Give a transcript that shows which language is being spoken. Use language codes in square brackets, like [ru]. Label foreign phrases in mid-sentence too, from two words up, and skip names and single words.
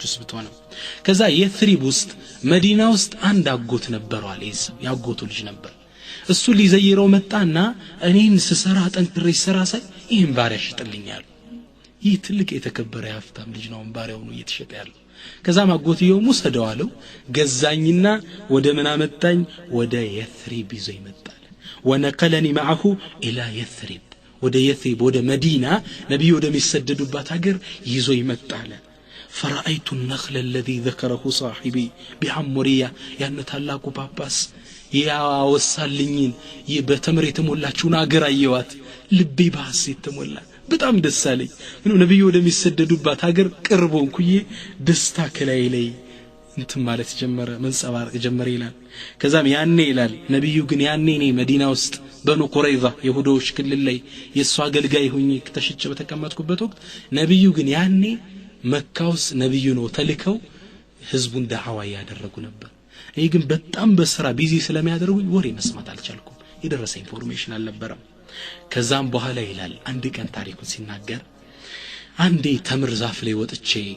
[am] ውስጥ ብትሆንም ከዛ የትሪብ ውስጥ መዲና ውስጥ አንድ አጎት ነበረው አለይስ ያጎቱ ልጅ ነበር እሱ ሊዘይረው መጣና እኔን ስሰራ ጠንክሬ ሰራ ሳይ ይሄን ባሪያ ሽጥልኛል ይህ ትልቅ የተከበረ ያፍታም ልጅ ነው ባሪያው ነው እየተሸጠ ያለው ከዛ ማጎትየው ሙሰደው አለው ገዛኝና ወደ ምን አመጣኝ ወደ የትሪብ ይዞ ይመጣል [ar] ونقلني معه الى [am] يثرب ወደ የትሪብ ወደ መዲና ነብዩ ወደ ሚሰደዱባት ሀገር ይዞ ይመጣል [ar] فرأيت النخل الذي ذكره صاحبي بعمرية يعني [am] ታላቁ ጳጳስ ያወሳልኝን በተምር የተሞላችውን አገር አየዋት ልቤ በሐሴት ተሞላ በጣም ደስ አለኝ ነብዩ ወደሚሰደዱባት ሀገር ቅርቦንኩዬ ደስታ ከላይ ላይ እንትን ማለት ጀመረ መንጸባረቅ ጀመረ ይላል ከዛም ያኔ ይላል ነብዩ ግን ያኔ ነኝ መዲና ውስጥ በኑ ቁረይዛ ይሁዶች ክልል ላይ የሷ አገልጋይ ሆኜ ተሽጬ በተቀመጥኩበት ወቅት ነብዩ ግን ያኔ መካ ውስጥ ነብዩ ነው ተልከው ህዝቡን ዳዕዋ ያደረጉ ነበር እኔ ግን በጣም በስራ ቢዚ ስለሚያደርጉኝ ወሬ መስማት አልቻልኩም የደረሰ ኢንፎርሜሽን አልነበረም ከዛም በኋላ ይላል አንድ ቀን ታሪኩን ሲናገር አንዴ ተምር ዛፍ ላይ ወጥቼ